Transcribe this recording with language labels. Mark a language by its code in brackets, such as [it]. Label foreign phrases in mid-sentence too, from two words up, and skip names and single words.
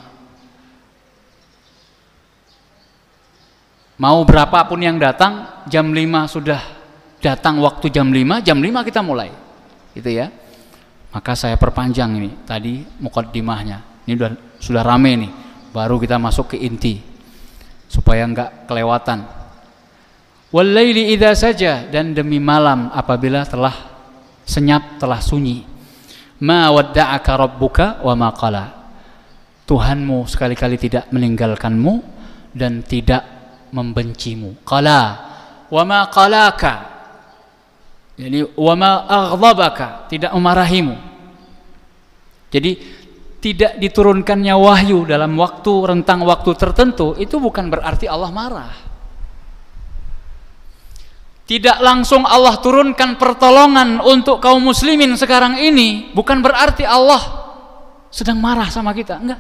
[id] Mau berapapun yang datang, jam 5 sudah datang, waktu jam 5 kita mulai gitu ya. Maka saya perpanjang ini tadi muqaddimahnya, ini sudah rame nih, baru kita masuk ke inti supaya enggak kelewatan. [ar] والليل إذا سجى, [id] dan demi malam apabila telah senyap, telah sunyi. [ar] ما ودعك ربك وما قلى. [id] Tuhanmu sekali-kali tidak meninggalkanmu dan tidak membencimu. [ar] قلى وما قلاك, jadi وما أغضبك, [id] tidak memarahimu. Jadi tidak diturunkannya wahyu dalam rentang waktu tertentu itu bukan berarti Allah marah. Tidak langsung Allah turunkan pertolongan untuk kaum muslimin sekarang ini bukan berarti Allah sedang marah sama kita, enggak.